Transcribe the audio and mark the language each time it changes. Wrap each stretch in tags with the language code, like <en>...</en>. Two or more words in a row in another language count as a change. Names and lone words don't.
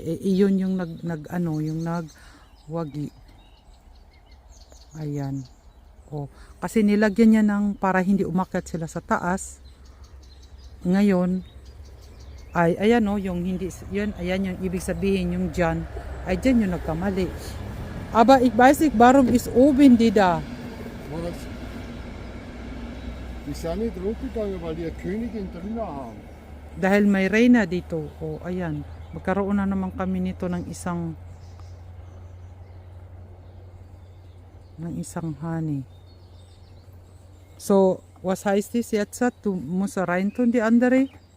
<tl>Iyon yung yung nagwagi. Ayan. Oh, kasi nilagyan niya ng para hindi umakyat sila sa taas. Ngayon ay ayan yung hindi yun, ayan yung ibig sabihin yung dyan ay dyan yung nagkamali.</tl> <de>Aber ich weiß nicht, warum ist oben die da? Was? Die sind nicht runtergegangen, weil die eine Königin drinnen haben.</de> <tl>Dahil may reyna dito. Oh, ayan. Magkaroon na naman kami nito ng isang honey.</tl> <de>So, was heißt das jetzt? Du musst reintun, die andere?</de>